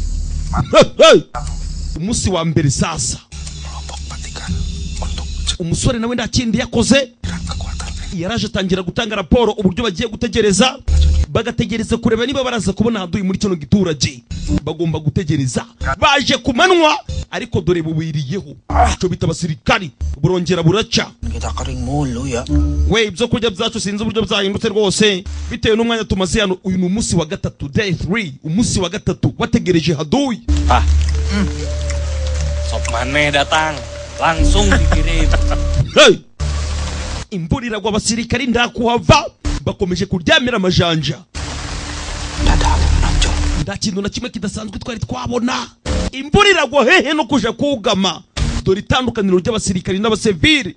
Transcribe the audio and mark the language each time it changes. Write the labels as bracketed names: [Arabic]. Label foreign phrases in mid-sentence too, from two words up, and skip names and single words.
[Kinyarwanda] Umunsi wa mbere sasa umusore nawe ndakindi yakoze yaraje atangira gutanga raporo uburyo bagiye gutegereza. Bagategereza kureba niba baraza kubona haduyi muri kino giturage. Bagomba gutegereza. Baje kumanwa ariko dore bubiriyeho. Cyo bita abasirikari burongera buraca. [Indonesian] Kita kering mulu ya. [Kinyarwanda] We ibyo kurya byacu sinzi uburyo byahindutse rwose bitewe n'umwanya tumaze hano. Uyu ni umunsi wa gatatu, day 3, umunsi wa gatatu wategereje haduyi. [Indonesian] Sop maneh datang, langsung dikirim. Hey! [Kinyarwanda] Imvura iragwa abasirikari ndakuhava bakomeje kuryamira amajanja. Nda kintu na kimwe kidasanzwe twari twabona. Imvura iragwa hehe no kuja kugama. Dore itandukaniro ry'abasirikari n'abasivili.